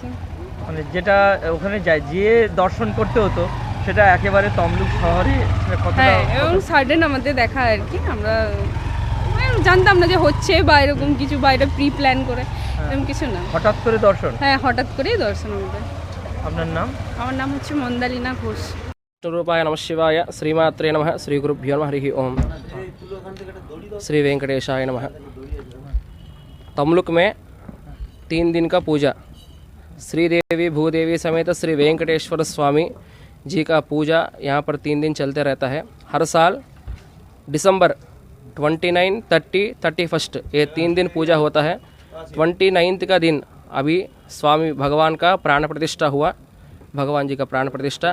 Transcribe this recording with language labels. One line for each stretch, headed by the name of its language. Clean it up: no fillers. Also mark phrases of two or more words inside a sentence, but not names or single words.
Bangla: মানে যেটা ওখানে গিয়ে দর্শন করতে হতো সেটা একেবারে তমলুক শহরে, হ্যাঁ, এবং সাডেন আমাদের দেখা আর কি, আমরা জানতাম না যে হচ্ছে বা এরকম কিছু, বা এটা
English: pre plan
Bangla: করে এরকম কিছু না, হঠাৎ করে দর্শন। হ্যাঁ, হঠাৎ করেই দর্শন আমাদের। আপনার নাম? আমার নাম হচ্ছে মন্দালিনা ঘোষ।
Sanskrit: रूपाय नमः शिवाय, श्रीमात्रे नमः, श्री गुरुभ्यो नमः, हरि ओम। श्री वेंकटेशाय नमः।
Hindi: तमलुक में 3 दिन का पूजा, श्रीदेवी भूदेवी समेत श्री वेंकटेश्वर स्वामी जी का पूजा यहाँ पर 3 दिन चलते रहता है। हर साल दिसंबर 29, 30, 31 ये 3 दिन पूजा होता है। 29 का दिन अभी स्वामी भगवान का प्राण प्रतिष्ठा हुआ, भगवान जी का प्राण प्रतिष्ठा।